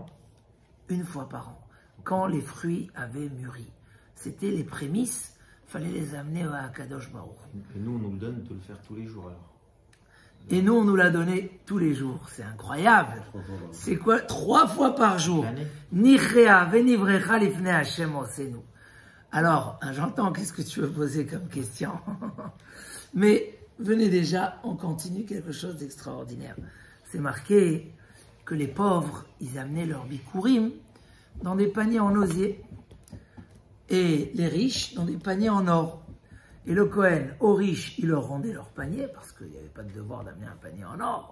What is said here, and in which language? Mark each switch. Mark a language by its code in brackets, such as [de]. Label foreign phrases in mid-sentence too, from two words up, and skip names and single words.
[fr] Une fois par an, quand les fruits avaient mûri. C'était les prémices, il fallait les amener à [he] הקדוש ברוך הוא. [fr] Et nous, on nous le donne de le faire tous les jours alors. Et nous, on nous l'a donné tous les jours. C'est incroyable. C'est quoi? 3 fois par jour. [he] נכרעה ונברכה לפני השם עושנו. [fr] Alors, j'entends qu'est-ce que tu veux poser comme question. Mais venez déjà, on continue quelque chose d'extraordinaire. C'est marqué que les pauvres, ils amenaient leurs bikurim dans des paniers en osier. Et les riches dans des paniers en or. Et le Kohen, aux riches, il leur rendait leur panier, parce qu'il n'y avait pas de devoir d'amener un panier en or.